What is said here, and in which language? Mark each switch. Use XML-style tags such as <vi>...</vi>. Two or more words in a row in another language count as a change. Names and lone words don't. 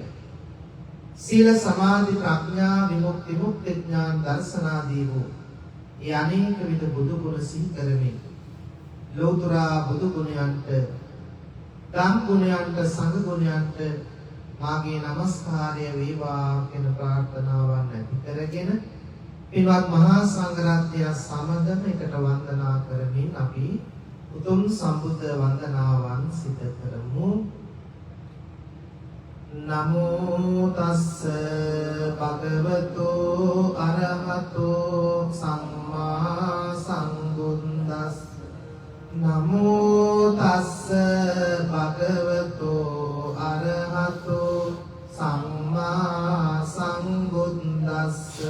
<si>සීල සමාධි ප්‍රඥා විමුක්ති මුක්ති ඥාන දර්ශනාදී වූ ඒ අනේක විද බුදු ගුණ සිහි කරමින් ලෞතර බුදු ගුණයන්ට ධම් ගුණයන්ට සංඝ ගුණයන්ට මාගේ নমස්කාරය වේවා කියන ප්‍රාර්ථනාවන් ඇති කරගෙන පින්වත් මහා සංඝරත්නය සමගම එකට වන්දනා කරමින් අපි උතුම් සම්බුද්ධ වන්දනාවන් සිදු කරමු.</si> <pi>නමෝ තස්ස භගවතෝ අරහතෝ සම්මා සම්බුද්දස්ස නමෝ තස්ස භගවතෝ අරහතෝ සම්මා සම්බුද්දස්ස</pi>